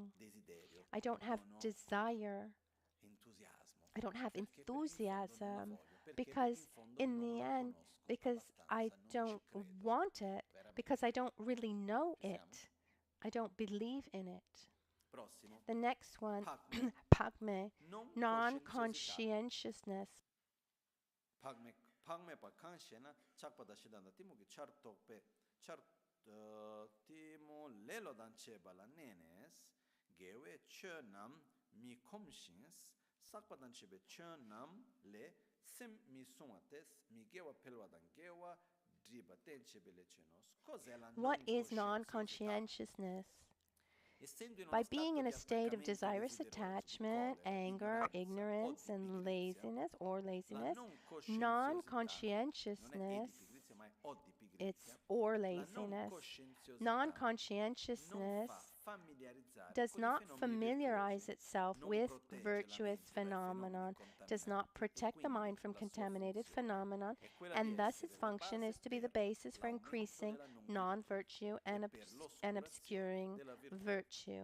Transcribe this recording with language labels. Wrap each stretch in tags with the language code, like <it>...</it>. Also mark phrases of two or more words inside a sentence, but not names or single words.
<en>I don't have desire. I don't have enthusiasm because in the end, because I don't want it, because I don't really know it. I don't believe in it. The next one, Pagme, non-conscientiousness.</en> <bo>བག་མེད་པ་གང་ཞེ་ན། ཆགས་པ་དང་། ཞེ་སྡང་དང་། གཏི་མུག་དང་། ལེ་ལོ་དང་ལྡན་པ་ལ་གནས་ནས་དགེ་བའི་ཆོས་རྣམས་མི་སྒོམ་པ་དང་། ཟག་པ་དང་བཅས་པའི་ཆོས་རྣམས་ལས་སེམས་མི་སྲུང་བ་སྟེ། མི་དགེ་བ་འཕེལ་བ་དང་དགེ་བ་འགྲིབ་པའི་རྟེན་བྱེད་པའི་ལས་ཅན་ནོ.</bo> <en>What is non-conscientiousness? By being in a state of desirous attachment, anger, ignorance, and laziness, non-conscientiousness, or laziness, non-conscientiousness does not familiarize itself with virtuous phenomenon, does not protect the mind from contaminated phenomenon, and thus its function is to be the basis for increasing non-virtue and obscuring virtue.</en>